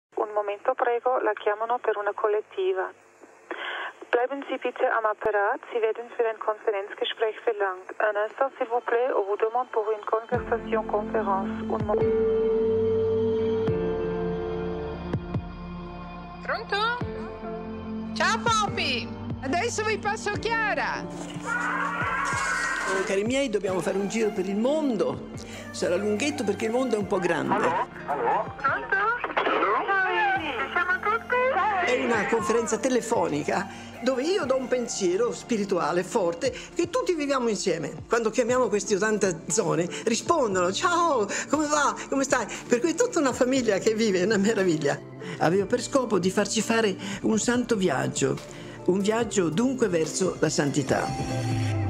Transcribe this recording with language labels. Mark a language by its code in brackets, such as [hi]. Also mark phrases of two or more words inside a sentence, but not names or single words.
[it] Un momento, prego, la chiamano per una collettiva. [de] Bleiben Sie bitte am Apparat, Sie werden für ein Konferenzgespräch verlangt. [fr] Un instant, s'il vous plaît, on vous demande pour une conversation conférence. Un moment. [it] Pronto? Ciao Poppy! Adesso vi passo Chiara! Cari miei, dobbiamo fare un giro per il mondo. Sarà lunghetto perché il mondo è un po' grande. Allo? Pronto? Ci siamo tutti? È una conferenza telefonica dove io do un pensiero spirituale forte che tutti viviamo insieme. Quando chiamiamo queste 80 zone rispondono: ciao, come va? Come stai? Per cui è tutta una famiglia che vive, è una meraviglia. Avevo per scopo di farci fare un santo viaggio, un viaggio dunque verso la santità.